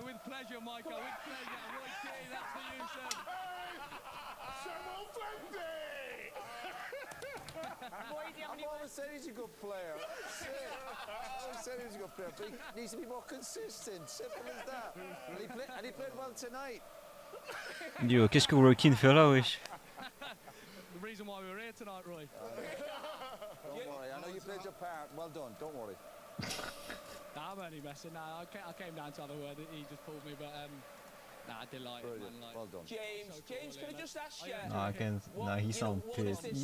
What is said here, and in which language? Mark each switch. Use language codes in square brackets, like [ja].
[en] With pleasure, Michael, with pleasure. Roy Keane, that's for you, sir. I've always said he's a good player. I've always said he's a good player, but he needs to be more consistent. Simple as that. And he played well tonight. [fr] Yo, qu'est-ce que Roy Keane fait là, wesh? [en] The reason why we were here tonight, Roy. Don't worry, I know you played your part. Well done, don't worry. Nah, I'm only messing. Nah, I came down to have a word. He just pulled me, but nah, I did like it, man. Like, well done. James, so James, cool, can I just ask you? No, I can't. No, he sound pissed. He